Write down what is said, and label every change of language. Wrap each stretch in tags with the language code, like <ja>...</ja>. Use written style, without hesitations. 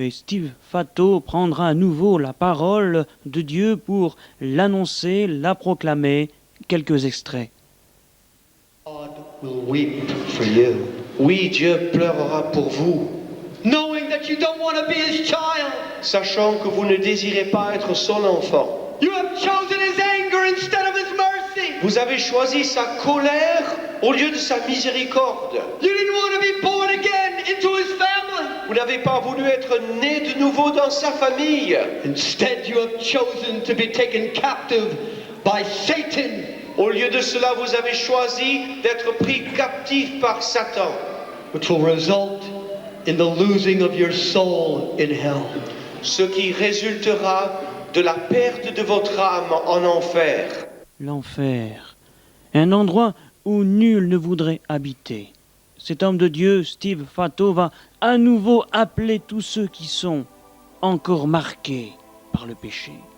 <fr>Et Steve Fatto prendra à nouveau la parole de Dieu pour l'annoncer, la proclamer. Quelques extraits.</fr> <en>Will weep for you.</en> <fr>Oui, Dieu pleurera pour vous.</fr> <en>Knowing that you don't want to be his child.</en> <fr>Sachant que vous ne désirez pas être son enfant.</fr> <en>You have chosen his anger instead of his mercy.</en> <fr>Vous avez choisi sa colère au lieu de sa miséricorde.</fr> <en>You didn't want to be born again into his family.</en> <fr>Vous n'avez pas voulu être né de nouveau dans sa famille.</fr> <en>Instead, you have chosen to be taken captive by Satan.</en> <fr>Au lieu de cela, vous avez choisi d'être pris captif par Satan.</fr> <en>Which will result in the losing of your soul in hell.</en> <fr>Ce qui résultera de la perte de votre âme en enfer. L'enfer, un endroit où nul ne voudrait habiter. Cet homme de Dieu, Steve Fatto, va à nouveau appeler tous ceux qui sont encore marqués par le péché.</fr>